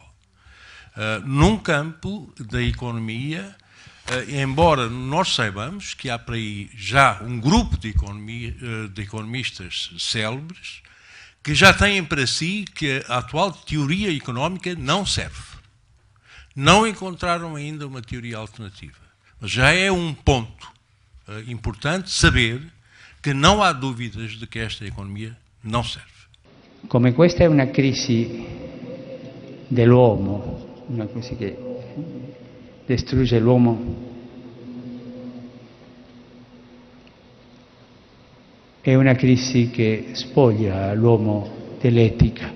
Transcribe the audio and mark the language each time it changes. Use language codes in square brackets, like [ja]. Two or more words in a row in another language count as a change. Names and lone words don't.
[pt] Num campo da economia, embora nós saibamos que há por aí já um grupo de economistas célebres que já têm para si que a atual teoria económica não serve. Não encontraram ainda uma teoria alternativa. Mas já é um ponto importante saber que não há dúvidas de que esta economia não serve. [it] Come questa è una crisi dell'uomo, una crisi che distrugge l'uomo, è una crisi che spoglia l'uomo dell'etica.